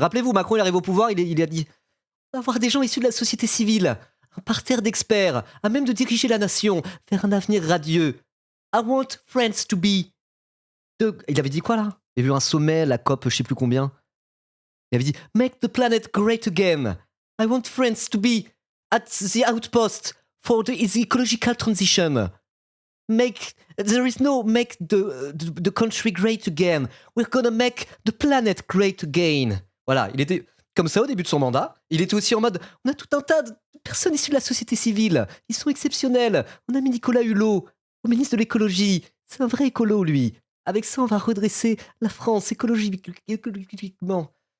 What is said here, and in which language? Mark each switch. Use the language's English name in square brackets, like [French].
[French] Rappelez-vous, Macron, il arrive au pouvoir, il a dit on va avoir des gens issus de la société civile, un parterre d'experts, à même de diriger la nation vers un avenir radieux. [English] I want France to be. [French] Il avait dit quoi là? Il y avait eu un sommet, la COP, je sais plus combien. Il avait dit [English] make the planet great again. I want France to be at the outpost for the ecological transition. Make the country great again. We're gonna make the planet great again. [French] Voilà, il était comme ça au début de son mandat. Il était aussi en mode on a tout un tas de personnes issues de la société civile. Ils sont exceptionnels. On a mis Nicolas Hulot au ministre de l'écologie. C'est un vrai écolo, lui. Avec ça, on va redresser la France écologiquement.